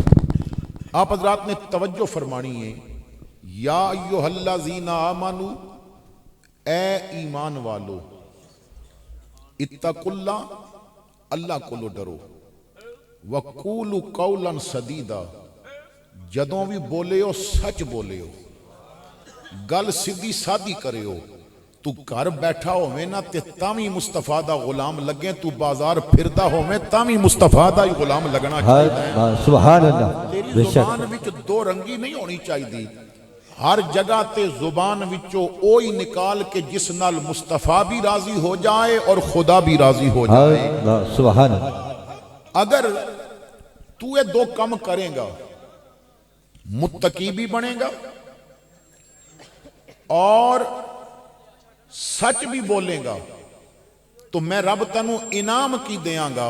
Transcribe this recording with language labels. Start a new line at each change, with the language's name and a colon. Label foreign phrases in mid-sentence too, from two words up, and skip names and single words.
Punjabi: آپ حضرات نے توجہ فرمانی ہے،
Arabic: یا ایھا الذین آمنوا،
Punjabi: اے ایمان والو،
Arabic: اتقوا اللہ،
Punjabi: اللہ کو ڈرو،
Arabic: وقولوا قولا سدیدا،
Punjabi: جدوں بھی بولے ہو سچ بولے ہو، گل سیدھی سادھی کرے ہو، تو گھر بیٹھا ہوئے نا تے تاوی مصطفیٰ دا غلام لگے، تو بازار پھردا ہوئے تاوی مصطفیٰ دا ہی غلام لگنا چاہیے۔
Arabic: سبحان اللہ
Punjabi: تیری بے شک زبان وچ دو رنگی نہیں ہونی چاہیے، ہر جگہ تے زبان وچوں اوہی نکال کے جس نال مصطفیٰ بھی راضی ہو جائے اور خدا بھی راضی ہو جائے۔
Arabic: سبحان اللہ
Punjabi: اگر تو یہ دو کم کرے گا، متقی بھی بنے گا اور سچ بھی بولے گا، تو میں رب تنو انعام کی دیاں گا۔